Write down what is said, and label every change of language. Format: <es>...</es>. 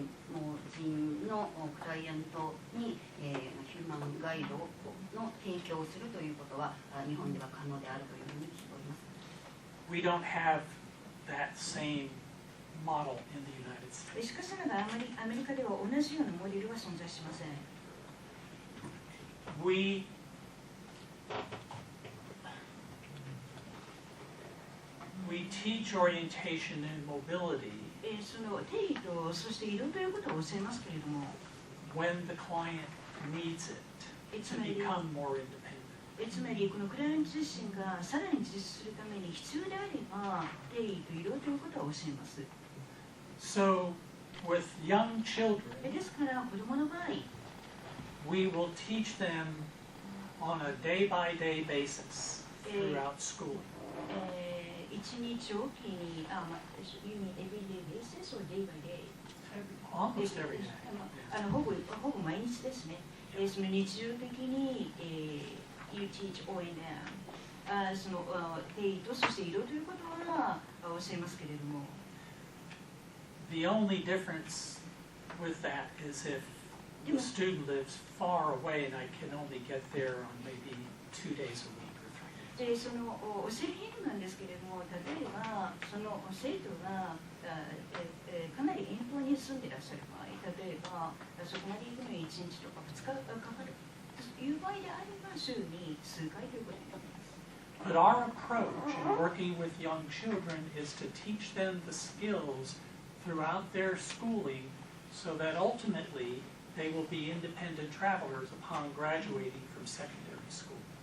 <ja>もう人のクライアントに、ヒューマンガイドの提供をするということは日本では可能であるというふうに聞いております。</ja> <en>We don't have that same model in the United States.</en> <ja>しかしながらアメリカでは同じようなモデルは存在しません。</ja> <en>We teach orientation and mobility</en> <ja>その定義とそして移動ということを教えますけれども、</ja> <en>when the client needs it to become more independent.</en> <ja>つまりこのクライアント自身がさらに自立するために必要であれば定義と移動ということを教えます。</ja> <en>So, with young children,</en> <ja>ですから子供の場合、</ja> <en>we will teach them on a day-by-day basis throughout schooling.</en> <ja>一日おきに、</ja> <en>you mean every day basis or day by day? Almost every day.</en> <ja>ほぼ毎日ですね。その日常的に、</ja> <en>you teach O&M、</en> <ja>その定義とそして移動ということは教えますけれども。</ja> <en>The only difference with that is if the student lives far away and I can only get there on maybe 2 days a week or 3 days.</en> <ja>でその教える義務なんですけれども、例えばその生徒がかなり遠方に住んでいらっしゃる場合、例えばそこまで行くのに1日とか2日かかるという場合であれば週に数回ということになります。</ja> <en>But our approach in working with young children is to teach them the skills throughout their schooling so that ultimately they will be independent travelers upon graduating from secondary school</en>